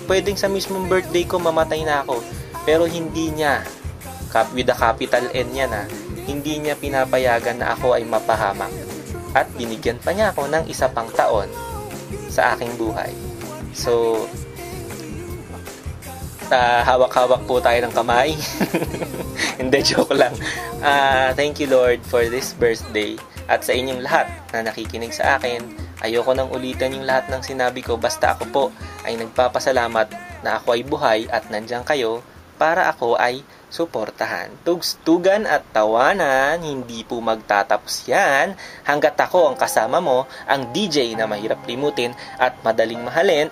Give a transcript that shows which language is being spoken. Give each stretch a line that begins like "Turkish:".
Filipino: Pwedeng sa mismong birthday ko mamatay na ako. Pero hindi niya,
English: with a capital N
Filipino: yan hindi niya pinapayagan na ako ay mapahamak. At binigyan pa niya ako ng isa pang taon sa aking buhay. So, hawak-hawak po tayo ng kamay. Hindi, joke lang.
English: Thank you Lord for this birthday.
Filipino: At sa inyong lahat na nakikinig sa akin, ayoko nang ulitin yung lahat ng sinabi ko, basta ako po ay nagpapasalamat na ako ay buhay at nandiyan kayo para ako ay suportahan. Tugstugan at tawanan, hindi po magtatapos yan hanggat ako ang kasama mo, ang DJ na mahirap limutin at madaling mahalin.